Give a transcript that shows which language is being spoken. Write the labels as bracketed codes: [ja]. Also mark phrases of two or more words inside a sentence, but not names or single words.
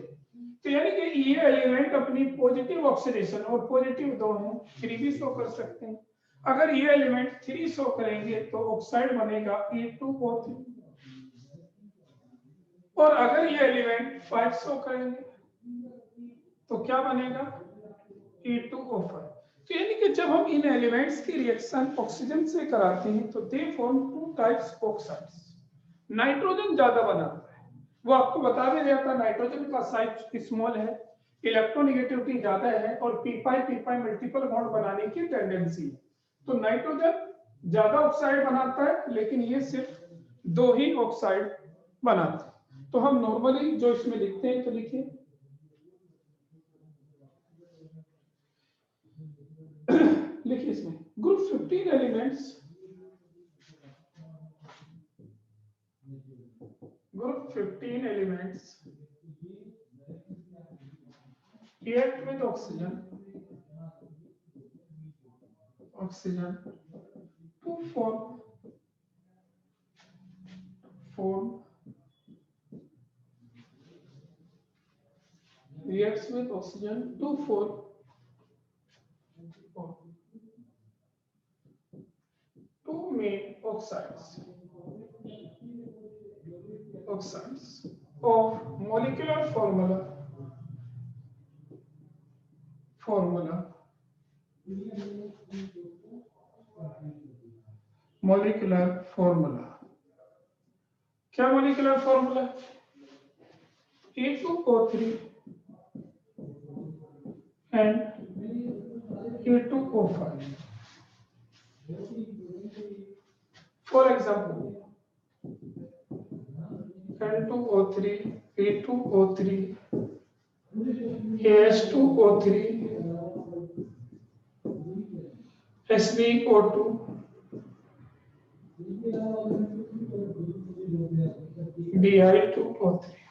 [hi] तो यानी कि ये एलिमेंट अपनी [en] positive oxidation, [hi] और पॉजिटिव दो हैं, 3 भी शो कर सकते हैं। अगर ये एलिमेंट 3 शो करेंगे तो ऑक्साइड बनेगा E2O3, और अगर ये एलिमेंट 5 शो करेंगे तो क्या बनेगा? E2O5। तो यानी कि जब हम इन एलिमेंट्स की रिएक्शन ऑक्सीजन से कराते हैं तो [en] they form 2 types oxides. [hi] नाइट्रोजन ज्यादा बनाता है, वो आपको बता भी दिया था, नाइट्रोजन का साइज स्मॉल है, इलेक्ट्रोनेगेटिविटी ज्यादा है, और p5 [en] multiple bond [hi] बनाने की टेंडेंसी है। तो नाइट्रोजन ज्यादा ऑक्साइड बनाता है, लेकिन ये सिर्फ 2 ही ऑक्साइड बनाता है। तो हम नॉर्मली जो इसमें लिखते हैं, तो लिखिए लिखिए इसमें [en] group 15 elements, group 15 elements react with oxygen to form reacts with oxygen to form two main oxides of molecular formula [hi] क्या मोलिकुलर फॉर्मूला? [en] E2O3 and E2O5. For example, N2O3, E2O3, AS2O3, SbO2, Bi2O3।